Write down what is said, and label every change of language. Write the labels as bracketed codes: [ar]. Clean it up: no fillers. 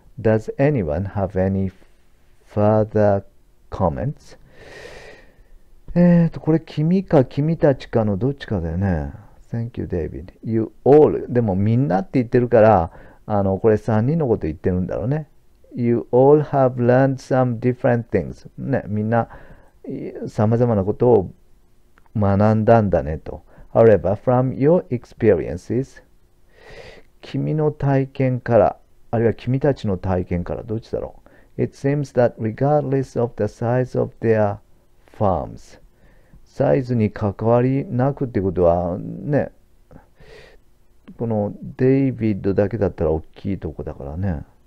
[en] Does anyone have any further comments? [ja] これ君か君たちかのどっちかだよね。 [en] Thank you, David. You all. [ja] でもみんなって言ってるから、これ3人のこと言ってるんだろうね。 [en] You all have learned some different things. [ja] ね、みんな様々なことを学んだんだねと。 [en] However, from your experiences, [ja] 君の体験から、あるいは君たちの体験から、どっちだろう。 [en] It seems that regardless of the size of their farms, [ja] サイズに関わりなくってことはね、このデイビッドだけだったら大きいとこだからね。